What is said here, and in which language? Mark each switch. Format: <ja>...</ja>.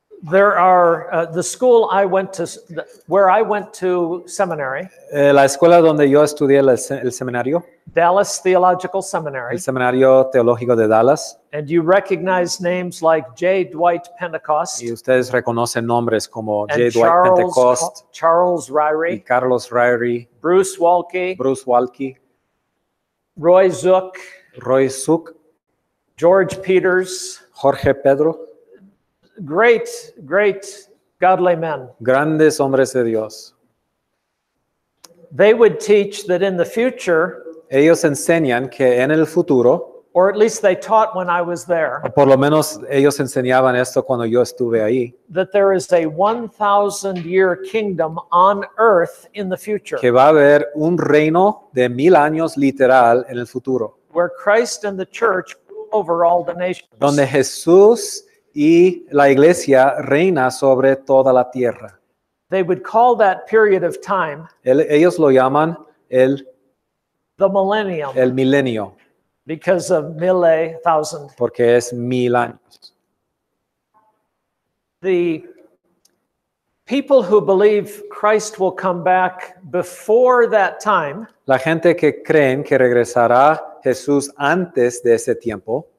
<en>There are the school I went to, where I went to seminary,</en> <es>La escuela donde yo estudié el seminario,</es> <en>Dallas Theological Seminary,</en> <es>el seminario teológico de Dallas,</es> <en>and you recognize names like J. Dwight Pentecost</en> <es>y ustedes reconocen nombres como</es> <en>and J. Dwight Pentecost Charles</en> <es>y</es> <en>Ryrie,</en> <es>Carlos Ryrie,</es> <en>Bruce Walke,</en> <es>Bruce Walke,</es> <en>Roy Zook,</en> <es>Roy Zook,</es> <en>George Peters,</en> <es>Jorge Pedro,</es> <en>great godly men.</en> <es>grandes hombres de Dios.</es> <en>They would teach that in the future,</en> <es>Ellos enseñan que en el futuro,</es> <en>or at least they taught when I was there,</en> <es>o por lo menos ellos enseñaban esto cuando yo estuve ahí,</es> <en>that there is a 1,000-year kingdom on earth in the future,</en> <es>que va a haber un reino de 1000 años literal en el futuro,</es> <en>where Christ and the church rule over all the nations.</en> <es>donde Jesús y la iglesia reina sobre toda la tierra.</es> <en>They would call that period of time</en> <es>Ellos lo llaman</es> <en>the millennium,</en> <es>el milenio,</es> <en>because of mille, 1,000.</en> <es>porque es 1000 años.</es> <en>The people who believe Christ will come back before that time</en> <es>La gente que creen que regresará Jesús antes de ese tiempo</es>